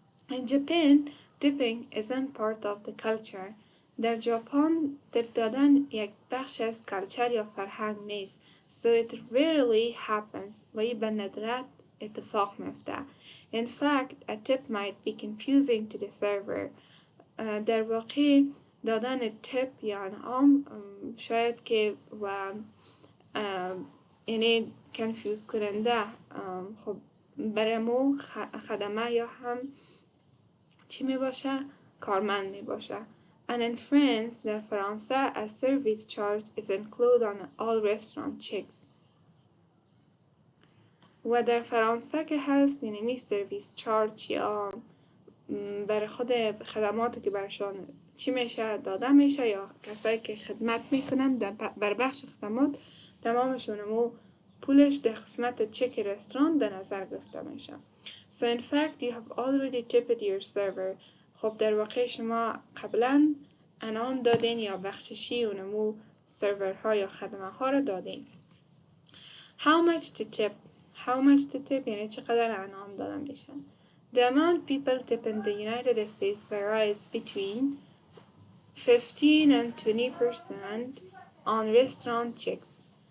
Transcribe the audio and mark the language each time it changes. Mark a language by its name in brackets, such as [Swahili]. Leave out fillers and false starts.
[English] In Japan, tipping isn't part of the culture. [Persian] در ژاپن تپ دادن یک بخش از کلچر یا فرهنگ نیست. [English] So it rarely happens. [Persian] و به ندرت اتفاق میفته. [English] In fact, a tip might be confusing to the server. [Persian] در واقع دادن تپ یا انعام شاید که و اینه کنفیوز کننده خب برای مو خدمه یا هم چی می باشه؟ کارمند می باشه. [English] And in France, [Persian] در فرانسه, [English] a service charge is included on all restaurant checks. [Persian] و در فرانسه که هست یعنی می سرویس چارج یا برای خود خدماتی که برشان چی میشه داده میشه یا کسایی که خدمت میکنن بر بخش خدمات تمامشونمو پولش در قسمت چک رستوران در نظر گرفته میشه. [English] So in fact you have already tipped your server. [Persian] خب در واقع شما قبلا انعام دادین یا بخششی و نمو سرورها یا خدمه ها رو دادین. [English] How much to tip? How much to tip [Persian] یعنی چقدر انعام داده میشن. [English] The amount people tip in the United States varies between 15 and 20% on restaurant checks.